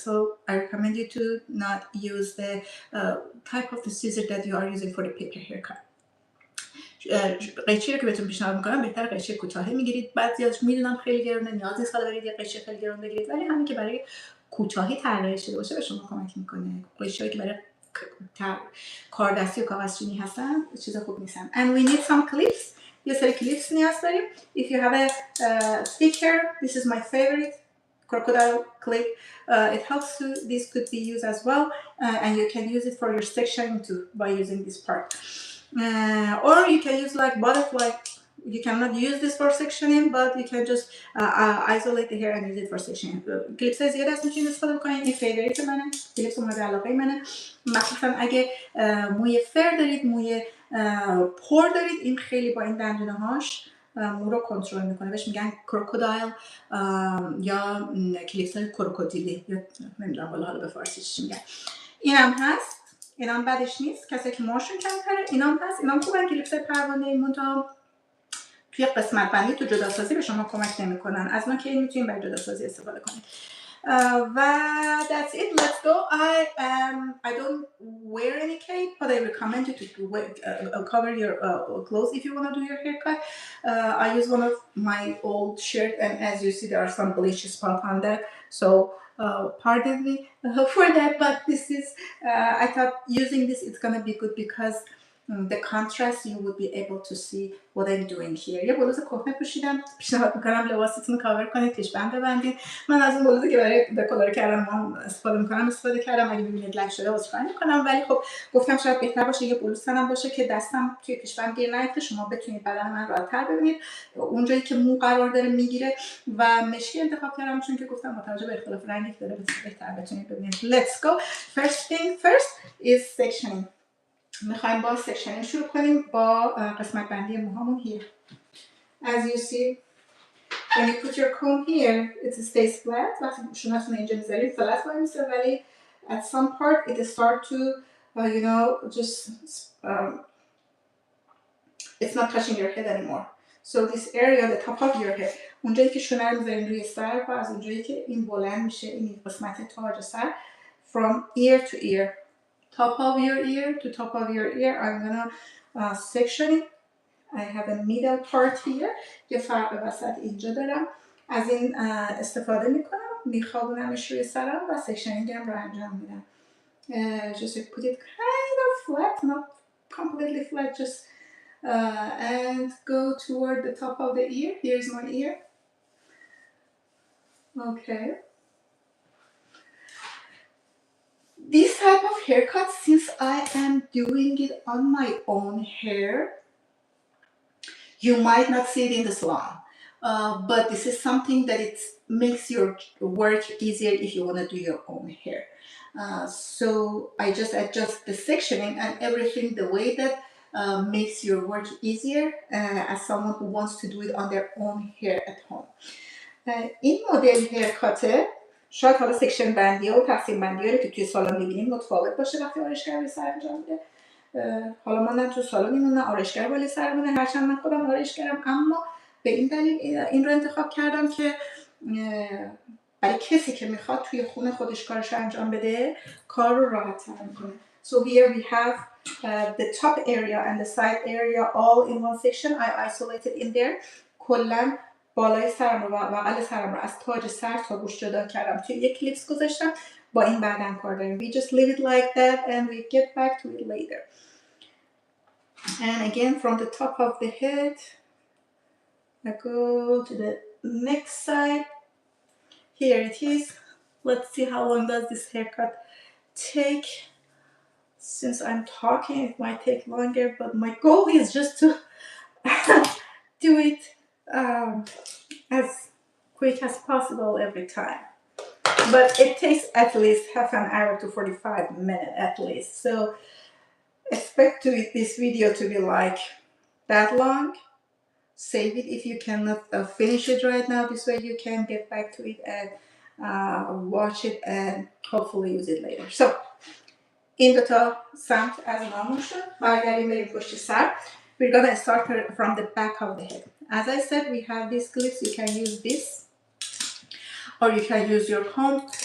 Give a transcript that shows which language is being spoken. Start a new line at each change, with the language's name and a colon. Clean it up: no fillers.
English: So I recommend you to not use the type of the scissor that you are using for the paper haircut.
Persian: قیچی رو که بهتون پیشنهاد میکنم بهتر قیچی کوتاهی میگیرید. بعضیاش میدونم خیلی گرونه، نیاز نیست حالا برید یه قیچی خیلی گرون بگیرید، ولی همین که برای کوتاهی طراحی شده باشه به شما کمک میکنه. قیچی‌هایی که برای کاردستی و کاغذچینی هستن چیز خوب نیستن.
English: And we need some clips.
Persian: یه سری کلیپس نیاز داریم.
English: If you have a thick hair, this is my favorite crocodile clip. It helps to, this could be used as well and you can use it for your sectioning too by using this part. Or you can use like butterfly. You cannot use this for sectioning, but you can just isolate the hair and use it for sectioning.
Persian: کلیپس زیاد از میتونید استفاده بکنید. این فیوریت منه، کلیپس مورد علاقه منه، مخصوصا اگه موی فر دارید، موی پر دارید. این خیلی با این دندونه هاش مو رو کنترل میکنه. بهش میگن کروکودایل یا کلیپس های کروکودیلی یا نمیدونم حالا به فارسی چی میگن. اینم هست، اینم بدش نیست. کسی که موهاشون کمتره اینم هست. اینم خوبه. کلیپس های پروانه‌ای منتها توی قسمت بندی تو جداسازی به شما کمک نمیکنن. از ما که میتونید برای جداسازی استفاده کنید.
English: و that's it. Let's go. I don't wear any cape, but I recommend you to cover your clothes if you want to do your haircut. I use one of my old shirt, and as you see, there are some bleach spots on that. So pardon me for that, but this is I thought using this it's gonna be good because the contrast you would be able to see what I'm doing here.
Persian: یه بلوز کهنه پوشیدم، پیشنهاد میکنم لباستون رو کاور کنید، پیشبند ببندید. من از اون بلوزی که برای دکلار کردم استفاده میکنم استفاده کردم، اگه ببینید لک شده عذرخواهی میکنم، ولی خب گفتم شاید بهتر باشه یه بلوز تنم باشه که دستم توی پیشبند گیر نیفته، شما بتونید بدن من راحت‌تر ببینید اونجایی که مو قرار داره میگیره. و مشکی انتخاب کردم چون که گفتم با توجه به اختلاف رنگی که داره بهتر بتونید ببینید.
English: Let's go. First thing first is sectioning.
Persian: میخوایم با سکشنینگ شروع کنیم با قسمت بندی موهامون
English: here. As you see, when you put your comb here, it stays flat.
Persian: وقتی شونتون اینجا میذارید فلت وای میسه، ولی
English: at some part it start to you know just it's not touching your head anymore. So this area, the top of your head,
Persian: اونجایی که شونه رو میذارین روی سر و از اونجایی که این بلند میشه این قسمت تاج سر
English: from ear to ear. Top of your ear to top of your ear, I'm gonna section it. I have a middle part here.
Persian: یه فرق وسط اینجا دارم. از این استفاده میکنم، میخوابونمش روی سرم و سکشنینگم رو انجام میدم.
English: Just put it kind of flat, not completely flat, just and go toward the top of the ear. Here's my ear. Okay. This type of haircut, since I am doing it on my own hair, you might not see it in the salon, but this is something that it makes your work easier if you want to do your own hair. So I just adjust the sectioning and everything the way that makes your work easier as someone who wants to do it on their own hair at home.
Persian: این مدل هیرکاته شاید حالا سکشن بندی ها و تقسیم بندی ها رو که توی سالن میبینیم متفاوت باشه وقتی آرایشگر روی سر انجام میده. حالا ما نه تو سالنمون نه آرایشگر بالا سرمونه، هرچند من خودم آرایشگرم، اما به این دلیل این رو انتخاب کردم که برای کسی که میخواد توی خونه خودش کارش رو انجام بده کار رو راحت تر میکنه.
English: So here we have the top area and the side area all in one section. I isolated in there.
Persian: کلا بالای سرم رو و بغل سرم رو از تاج سر تا گوش جدا کردم، توی یک کلیپس گذاشتم. با این بعداً کار داریم.
English: We just leave it like that and we get back to it later. And again from the top of the head I go to the next side. Here it is. Let's see how long does this haircut take. Since I'm talking it might take longer, but my goal is just to do it as quick as possible every time. But it takes at least half an hour to 45 minutes at least. So expect this video to be like that long. Save it if you cannot finish it right now. This way you can get back to it and watch it and hopefully use it later.
Persian: So این دوتا سمت از نامون شد. برگردیم بریم پشت سر.
English: We're gonna start from the back of the head. As I said, we have these clips. You can use this or you can use your comb.